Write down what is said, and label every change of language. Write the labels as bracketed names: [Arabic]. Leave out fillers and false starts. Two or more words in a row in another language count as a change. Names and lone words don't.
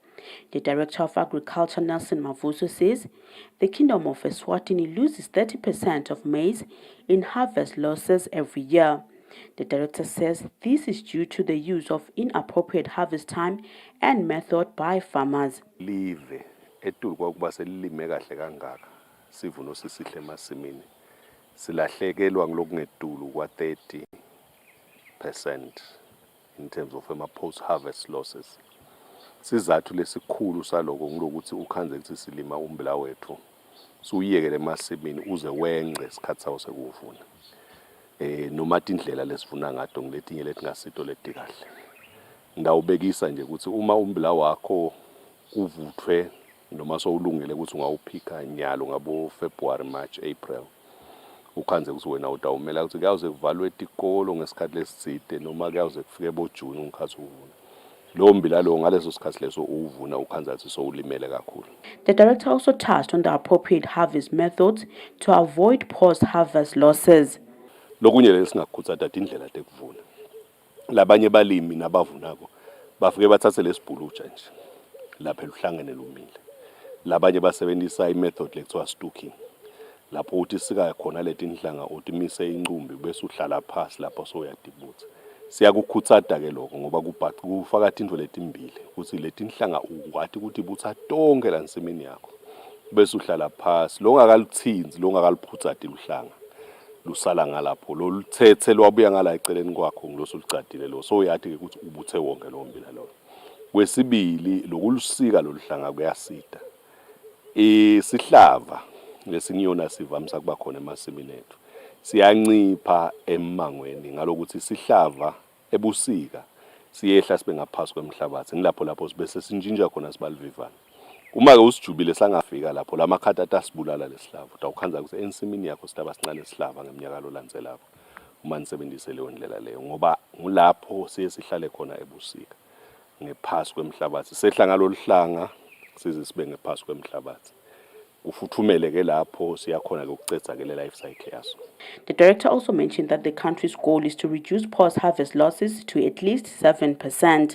[English] The Director of Agriculture, Nelson Mavuso, says the Kingdom of Eswatini loses 30% of maize in harvest losses every year. The director says this is due to the use of inappropriate harvest time and method by farmers. [Swati] Live etulu kwakuba selilime kahle kangaka sivuno sisihle emasimini silahlekelwa ngilokungetulu kwa 30% [English] in terms of post harvest losses. [Swati] Sizathu lesikhulu saloko ngilokuthi ukhanze ukuthi silima umbila wethu suyiyekele emasimini uze wengce isikhathi sawo sekuvuna. Noma indlela lesivuna ngato ngiletinye letingasito leti kahle. Ndawubekisa nje ukuthi uma umbila wakho uvuthwe noma sowulungele ukuthi ungawuphika nyalo ngabo February, March, April. Ukhanze ukuthi wena utawumela ukuthi kuyawuze kuvalwe itikolo ngesikhathi lesitsite noma kuyawuze kufike boJune ngikhathi uvuna. Lo mbila lo ngaleso sikhathi leso uvuna ukhanza ukuthi sowulimele kakhulu. [English] The director also touched on the appropriate harvest methods to avoid post-harvest losses. [Swati] Lokunye lesingakhutsa thatha indlela tekuvuna. Labanye balimi nabavunako bafike bathathe lesibhulutsha nje lapha eluhlangene lumile. Labanye basebenzisa imethod lekuthiwa stocking. lapho uthi sika khona leti inhlanga uthi mise inqumbi bese uhlala phansi lapho soyadibutha. Siyakukhuthaza ke lokho ngoba kufaka into letimbili ukuthi leti inhlanga ungathi ukuthi butha tonke la nsimini yakho bese uhlala phansi lo ngakaluthindi lo ngakaliphuthathi uhlanga lusala ngalapho lo luthethe lwabuya ngala eceleni kwakho ngilosulucadile lo so yathi ukuthi ubuthe wonke lo mbila lo. Kwesibili lokulusika loluhlanga kuyasida. Isihlava lesinyona sivamisa kuba khona emasimini ethu siyancipha emangweni ngalokuthi isihlava ebusika siyehla sibe ngaphasi kwemhlabathi ngilapho sibese sinjinja khona sibalivivana. Uma ke usijubile sangafika lapho lamakhatata asibulala lesihlava utawukhanza ukuthi ensimini yakho sitaba sincane sihlava ngeminyaka lo landzelako uma nisebenzise leyo ndlela leyo ngoba ngulapho sihlale khona ebusika ngephasi kwemhlabathi sehla ngaloluhlanga size sibe ngephasi kwemhlabathi. [English] The director also mentioned that the country's goal is to reduce post-harvest losses to at least 7%.